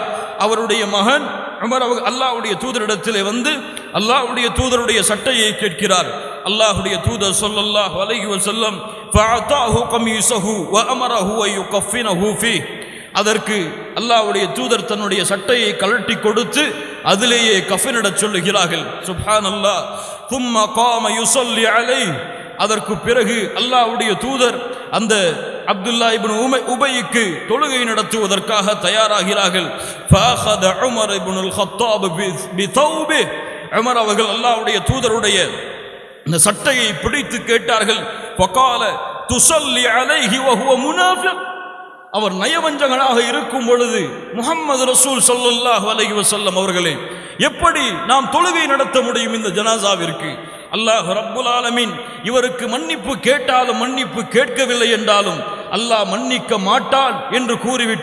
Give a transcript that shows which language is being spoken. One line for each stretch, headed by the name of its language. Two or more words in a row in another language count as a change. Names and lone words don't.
Tamil: அவருடைய மகன் உமர் அவர்கள் அல்லாஹ்வுடைய தூதரிடத்திலே வந்து அல்லாஹ்வுடைய தூதருடைய சட்டையை கேட்கிறார். அல்லாஹ்வுடைய தூதர்
Arabic: صلى الله عليه وسلم فأعطاه قميصه وأمره أن يكفنه فيه.
Tamil: அதற்கு அல்லாஹ்வுடைய தூதர் தன்னுடைய சட்டையை கழட்டி கொடுத்து அதிலேயே கஃனிடச் சொல்லுகிறார்கள்.
Arabic: சுப்ஹானல்லாஹ். ثم قام يصلي عليه.
Tamil: அதற்கு பிறகு அல்லாஹ்வுடைய தூதர் அந்த அப்துல்லா இப்னு உபைக்கு தொழுகை நடத்துவதற்காக தயாராகிறார்கள்.
Arabic: فاخذ عمر بن الخطاب بثوبه.
Tamil: உமர் அவர்கள் அல்லாஹ்வுடைய தூதருடைய இந்த சட்டையை பிடித்து கேட்டார்கள்,
Arabic: فقال تصلي عليه وهو منافق.
Tamil: அவர் நயவஞ்சகனாக இருக்கும் பொழுது முஹம்மது ரசூல்
Arabic: صلى الله عليه وسلم
Tamil: அவர்களே, எப்படி நாம் தொழுகை நடத்த முடியும் இந்த ஜனாசாவிற்கு?
Arabic: الله رب العالمين
Tamil: இவருக்கு மன்னிப்பு கேட்டாலும் மன்னிப்பு கேட்கவில்லை என்றாலும் அல்லாஹ் மன்னிக்க மாட்டான் என்று கூறிவிட்டானே.